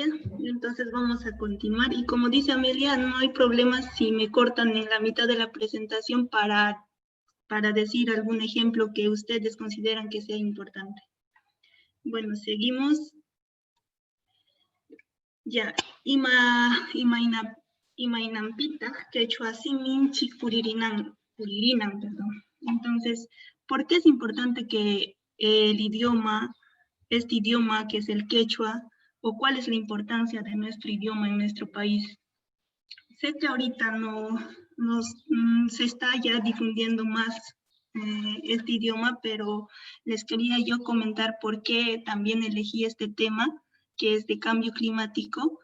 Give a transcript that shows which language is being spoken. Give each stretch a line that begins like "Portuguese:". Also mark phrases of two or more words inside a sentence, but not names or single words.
Spanish: Entonces vamos a continuar. Y como dice Amelia, no hay problema si me cortan en la mitad de la presentación para decir algún ejemplo que ustedes consideran que sea importante. Bueno, seguimos. Ya,
Quechua: Imainampita, quechua simin chikpuririnan,
Spanish: perdón. Entonces, ¿por qué es importante que el idioma, este idioma que es el quechua, o cuál es la importancia de nuestro idioma en nuestro país? Sé que ahorita se está ya difundiendo más este idioma, pero les quería yo comentar por qué también elegí este tema, que es de cambio climático.